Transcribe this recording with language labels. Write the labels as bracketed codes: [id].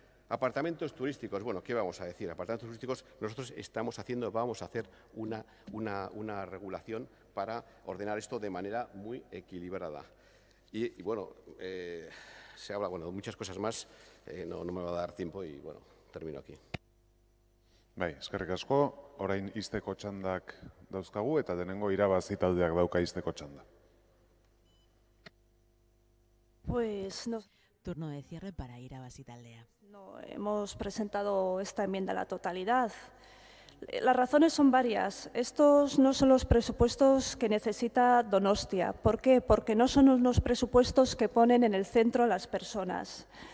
[es] Apartamentos turísticos, bueno, ¿qué vamos a decir? Apartamentos turísticos, nosotros vamos a hacer una regulación para ordenar esto de manera muy equilibrada. Y bueno, se habla de muchas cosas más, no me va a dar tiempo y bueno, termino aquí. [eu] Bai, eskerrik asko, orain izteko txandak dauzkagu eta denengo irabazi taldeak dauka izteko txanda. [es] Pues no. Turno de cierre para Irabazi taldea. No hemos presentado esta enmienda a la totalidad. Las razones son varias. Estos no son los presupuestos que necesita Donostia. ¿Por qué? Porque no son unos presupuestos que ponen en el centro a las personas.